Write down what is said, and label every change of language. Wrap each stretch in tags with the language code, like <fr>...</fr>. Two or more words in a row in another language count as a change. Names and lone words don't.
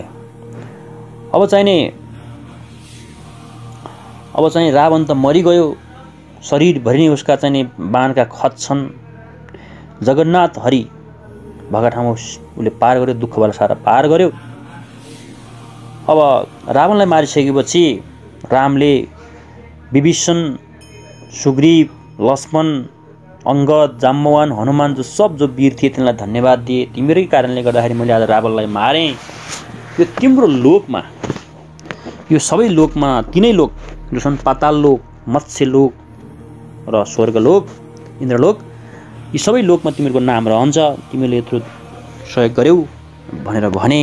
<ne>अब चाहिँ रावण त मरिगयो, शरीरभरि नै उसका चाहिँ बाणका खत छन्। जगन्नाथ हरि भएका ठाउँमा उसले पार गर्यो, दुःखबाट सारा पार गर्यो। अब रावणलाई मारिसकेपछि रामले विभीषण, सुग्रीव, लक्ष्मण, अंगद, जाम्बवान, हनुमान जो वीर थिए तिनलाई धन्यवाद दिए। तिमीरै कारणले गर्दाखेरि मैले आज रावणलाई मारेँ। यो तिम्रो लोकमा, यो सबै लोकमा, तीनै लोक जो छन् पाताल लोक, मत्स्य लोक र स्वर्गलोक, इन्द्रलोक, यी सबै लोकमा तिमीहरूको नाम रहन्छ, तिमीले यत्रो सहयोग गर्यौ भनेर भने।</ne>